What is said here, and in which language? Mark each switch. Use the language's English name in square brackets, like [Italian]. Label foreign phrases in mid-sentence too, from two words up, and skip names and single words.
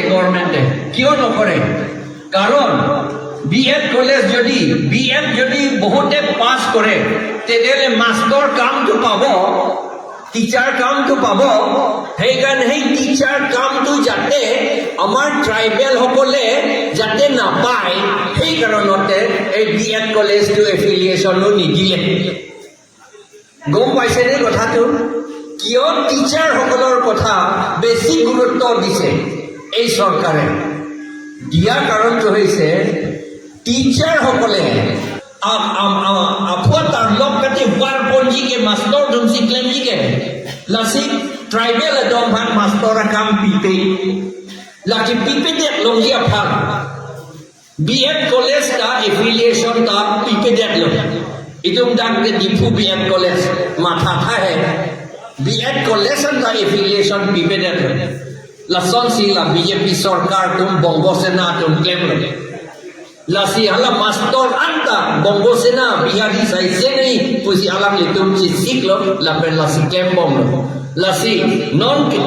[Assamese] গভৰ্ণমেণ্টে কিয় নকৰে কাৰণ BM কলেজ যদি বহুতে পাছ কৰে তেতিয়াহ'লে মাষ্টৰ কামটো পাব টিচাৰ কামটো পাব সেইকাৰণে সেই টিচাৰ কামটো যাতে আমাৰ ট্ৰাইবেলসকলে যাতে নাপায় সেইকাৰণতে এই BM কলেজটো এফিলিয়েশ্যনো নিদিলে গম পাইছেনে কথাটো কিয় টিচাৰসকলৰ কথা বেছি গুৰুত্ব দিছে এই চৰকাৰে দিয়াৰ কাৰণটো হৈছে টিচাৰসকলে [Karbi] Aphuthak lok kati war ponji ke master dum si klem ji ke lasi tribal dom han master kam pipe laki pipe det long ji aphal BM college ka affiliation ka pipe det lo itum dak ke dipu BM college matha tha hai BM college ka affiliation pipe det lo lason si la BJP sarkar tum bongo sena tum klem lo lasi alam master anta bongo sena bihari sai se nahi pusi alam litum chi siklo la per lasi kembong lasi non